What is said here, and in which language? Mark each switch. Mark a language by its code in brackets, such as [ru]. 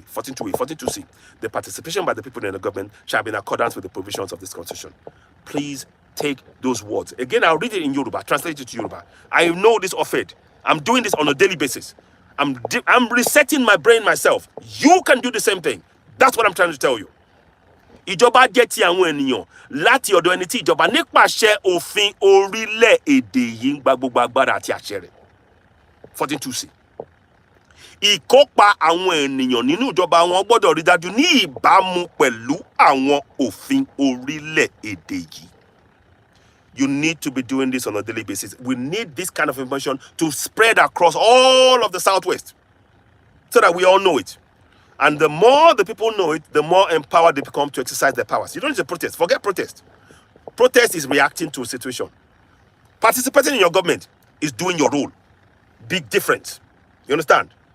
[en] 14.2a, 14.2c. The participation by the people in the government shall be in accordance with the provisions of this constitution. Please take those words. Again, I'll read it in Yoruba, translate it to Yoruba. I know this offed. I'm doing this on a daily basis. I'm resetting my brain myself. You can do the same thing. That's what I'm trying to tell you. [yo] Ìjọba jẹ́ ti àwọn ènìyàn láti ọ̀dọ̀ ẹni tí ìjọba nípasẹ̀ òfin orílẹ̀-èdè yìí ń gba gbogbo agbára àti àṣẹ rẹ̀. 14.2c. Ìkópa àwọn ènìyàn nínú ìjọba wọn gbọ́dọ̀ rí dájú ní ìbámu pẹ̀lú àwọn òfin orílẹ̀-èdè yìí. [en] You need to be doing this on a daily basis. We need this kind of information to spread across all of the Southwest so that we all know it. And the more the people know it, the more empowered they become to exercise their powers. You don't need to protest. Forget protest. Protest is reacting to a situation. Participating in your government is doing your role. Big difference. You understand?